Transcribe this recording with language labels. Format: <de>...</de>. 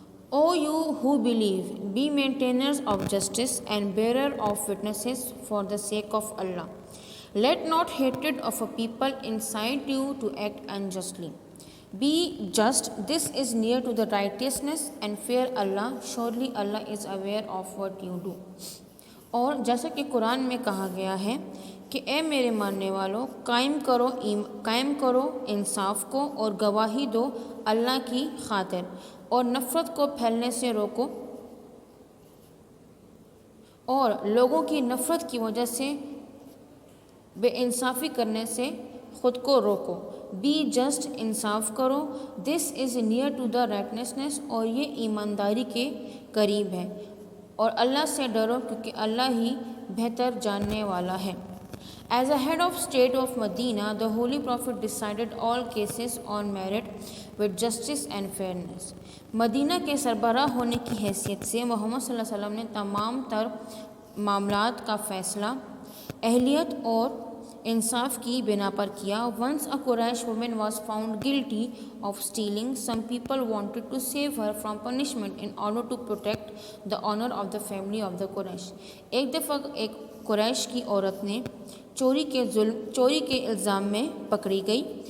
<en>O you who believe, be maintainers of justice and bearer of witnesses for the sake of Allah. Let not hatred of a people incite you to act unjustly. Be just, this is near to the righteousness, and fear Allah, surely Allah is aware of what you do.</en> <ur>اور جیسا کہ قرآن میں کہا گیا ہے کہ اے میرے ماننے والوں، قائم کرو انصاف کو اور گواہی دو اللہ کی خاطر، اور نفرت کو پھیلنے سے روکو اور لوگوں کی نفرت کی وجہ سے بے انصافی کرنے سے خود کو روکو.</ur> <en>be just,</en> <ur>انصاف کرو.</ur> <en>this is near to the righteousness,</en> <ur>اور یہ ایمانداری کے قریب ہے. اور اللہ سے ڈرو کیونکہ اللہ ہی بہتر جاننے والا ہے.</ur> <en>As a head of state of Medina, the Holy Prophet decided all cases on merit with justice and fairness.</en> <ur>مدینہ کے سربراہ ہونے کی حیثیت سے محمد صلی اللہ علیہ وسلم نے تمام تر معاملات کا فیصلہ اہلیت اور انصاف کی بنا پر کیا.</ur> <en>Once a Quraysh woman was found guilty of stealing. Some people wanted to save her from punishment in order to protect the honor of the family of the Quraysh.</en> <ur>ایک دفعہ ایک قریش کی عورت نے چوری کے الزام میں پکڑی گئی.</ur>